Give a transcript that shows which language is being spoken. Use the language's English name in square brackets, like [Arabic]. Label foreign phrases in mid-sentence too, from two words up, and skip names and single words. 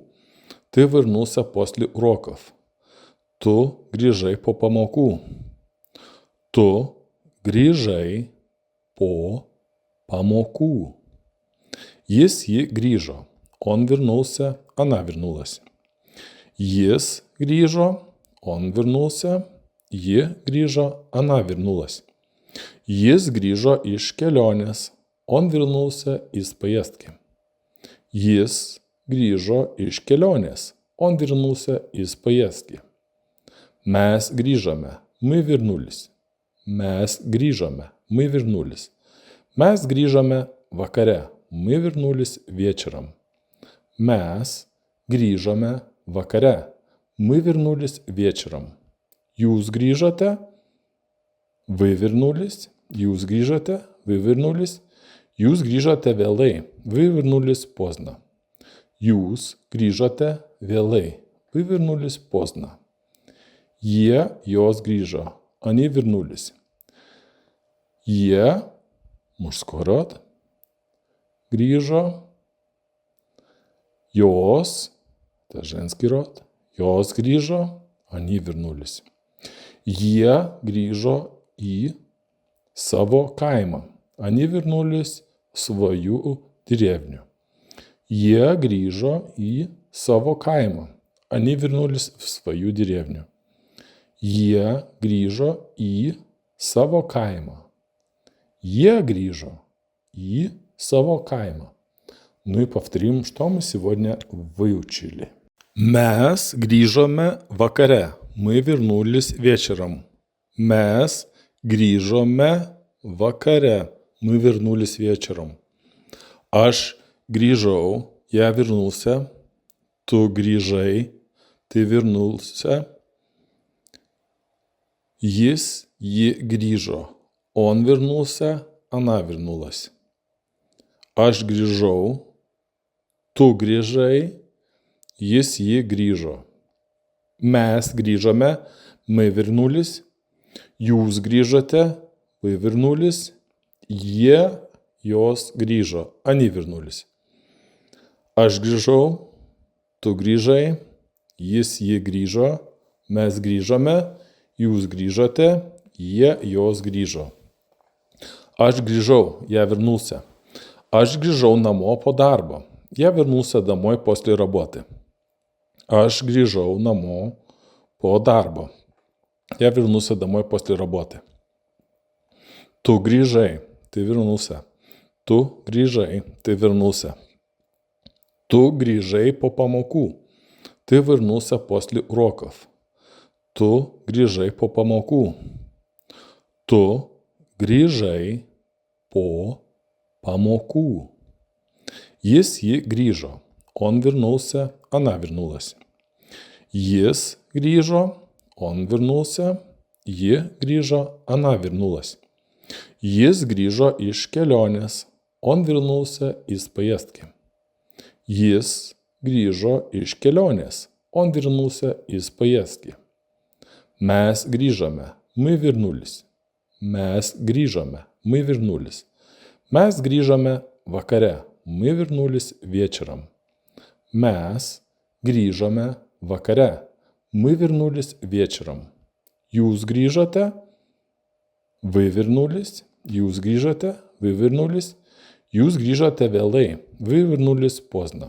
[Russian] Ты вернулся после уроков. [Lithuanian] Tu grįžai po pamokų. Tu grįžai po pamokų. Jis, ji grįžo. [Russian] Он вернулся, она вернулась. [Lithuanian] Jis grįžo, [Russian] он вернулся. [Lithuanian] Ji grįžo, [Russian] она вернулась. [Lithuanian] Jis grįžo iš kelionės. [Russian] Он вернулся из поездки. [Lithuanian] Jis grįžo iš kelionės. [Russian] Он вернулся из поездки. [Lithuanian] Mes grįžome. [Russian] Мы вернулись. [Lithuanian] Mes grįžome. [Russian] Мы вернулись. [Lithuanian] Mes grįžome vakare. [Russian] Мы вернулись вечером. [Lithuanian] Mes grįžome vakare. [Russian] Мы вернулись вечером. [Lithuanian] Jūs grįžote. [Russian] Вы вернулись. [Lithuanian] Jūs grįžote. [Russian] Вы вернулись. [Lithuanian] Jūs grįžote vėlai. [Russian] Вы вернулись поздно. [Lithuanian] Jūs grįžote vėlai. [Russian] Вы вернулись поздно. [Lithuanian] Jie, jos grįžo. [Russian] Они вернулись. Jie, мужской род, grįžо. Jos, это женский род, [Lithuanian] jos grįžo. [Russian] Они вернулись. [Lithuanian] Jie grįžo į savo kaimą. [Russian] Они вернулись в свою деревню. [Lithuanian] Jie grįžo į savo kaimą. [Russian] Они вернулись в свою деревню. [Lithuanian] Jie grįžo į savo kaimą. Jie grįžо į savo kaimą. [Russian] Ну и повторим, что мы сегодня выучили. [Lithuanian] Mes grįžome vakare. [Russian] Мы вернулись вечером. [Lithuanian] Mes grįžome vakare. [Russian] Мы вернулись вечером. [Lithuanian] Aš grįžau, [Russian] я вернулся. [Lithuanian] Tu grįžai, [Russian] ты вернулся. [Lithuanian] Jis, ji grįžo. [Russian] Он вернулся, она вернулась. [Lithuanian] Aš grįžau, tu grįžai, jis, ji grįžo. Mes grįžome, [Russian] мы вернулись. [Lithuanian] Jūs grįžote, [Russian] вы вернулись. [Lithuanian] Jie, jos grįžo, [Russian] они вернулись. [Lithuanian] Aš grįžau, tu grįžai, jis, ji grįžo, mes grįžome, jūs grįžote, jie, jos grįžo. Aš grįžau, [Russian] я вернулся. [Lithuanian] Aš grįžau namo po darbo. [Russian] Я вернулся домой после работы. [Lithuanian] Aš grįžau namo po darbo. [Russian] Я вернулся домой после работы. [Lithuanian] Tu grįžai, [Russian] ты вернулся. [Lithuanian] Tu grįžai, [Russian] ты вернулся. [Lithuanian] Tu grįžai po pamokų. [Russian] Ты вернулся после уроков. [Lithuanian] Tu grįžai po pamokų. Tu grįžai po pamokų. Jis, ji grįžo. [Russian] Он вернулся, она вернулась. [Lithuanian] Jis grįžo, [Russian] он вернулся. [Lithuanian] Ji grįžo, [Russian] она вернулась. [Lithuanian] Jis grįžo iš kelionės. [Russian] Он вернулся из поездки. [Lithuanian] Jis grįžo iš kelionės. [Russian] Он вернулся из поездки. [Lithuanian] Mes grįžome, [Russian] мы вернулись. [Lithuanian] Mes grįžome, [Russian] мы вернулись. [Lithuanian] Mes grįžome vakare, [Russian] мы вернулись вечером. [Lithuanian] Mes grįžome vakare, [Russian] мы вернулись вечером. [Lithuanian] Jūs grįžote, [Russian] вы вернулись. [Lithuanian] Jūs grįžote, [Russian] вы вернулись. [Lithuanian] Jūs grįžote vėlai, [Russian] вы вернулись поздно.